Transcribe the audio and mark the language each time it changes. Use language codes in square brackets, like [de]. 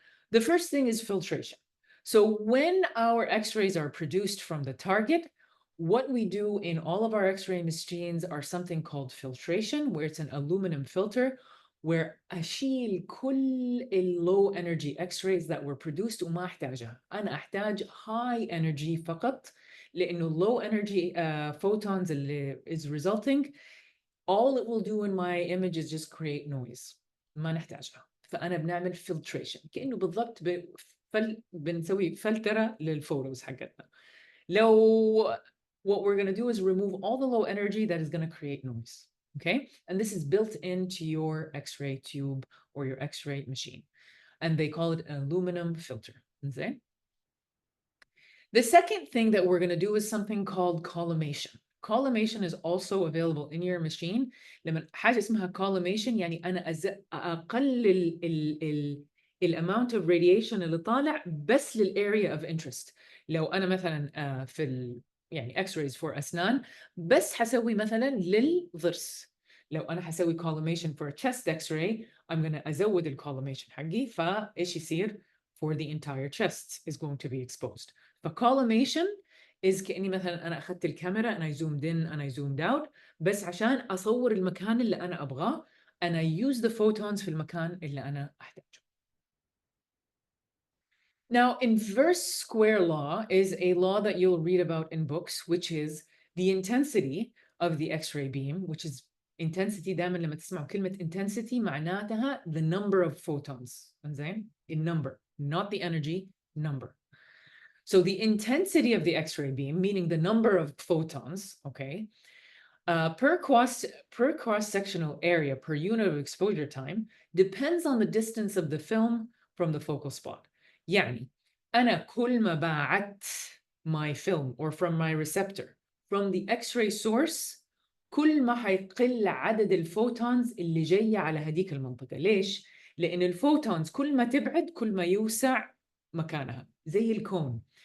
[en] The first thing is filtration. So when our X-rays are produced from the target, what we do in all of our X-ray machines are something called filtration, where it's an aluminum filter, where [ar] أشيل كل [en] low energy X-rays that were produced [ar] وما أحتاجها. أنا أحتاج [en] high energy [ar] فقط لأنه [en] low energy photons اللي is resulting, all it will do in my image is just create noise. [ar] ما نحتاجها. فأنا بنعمل filtration. كأنه بالضبط بنسوي فلترة للفوتوز حقتنا. [en] لو what we're going to do is remove all the low energy that is going to create noise. Okay? And this is built into your X-ray tube or your X-ray machine. And they call it an aluminum filter. Okay? The second thing that we're going to do is something called collimation. Collimation is also available in your machine. [ar] لما حاجة اسمها collimation يعني أنا أقلل [en] amount of radiation [ar] اللي طالع بس للarea of interest. لو أنا مثلا في يعني [en] X-rays for [ar] أسنان بس حسوي مثلا للضرس. لو أنا حسوي [en] collimation for a chest X-ray I'm gonna [ar] أزود الcollimation حقي، فإيش يصير؟ [en] for the entire chest is going to be exposed. [ar] فcollimation is كأني مثلا أنا أخذت الكاميرا أنا [en] zoomed in [ar] أنا [en] zoomed out [ar] بس عشان أصور المكان اللي أنا أبغاه أنا [en] use the photons [ar] في المكان اللي أنا أحتاجه. [en] Now, inverse square law is a law that you'll read about in books, which is the intensity of the X-ray beam, which is intensity. [ar] دائما لما تسمعوا كلمة intensity معناتها [en] the number of photons. [ar] إنزين؟ [en] In number, not the energy, number. So the intensity of the X-ray beam, meaning the number of photons, okay, per cross-sectional area per unit of exposure time depends on the distance of the film from the focal spot. [ar] يعني أنا كل ما بعدت [en] my film or from my receptor from the X-ray source [ar] كل ما حيقل عدد الفوتونز اللي جاية على هذيك المنطقة. ليش؟ لأن الفوتونز كل ما تبعد كل ما يوسع مكانها زي الكون.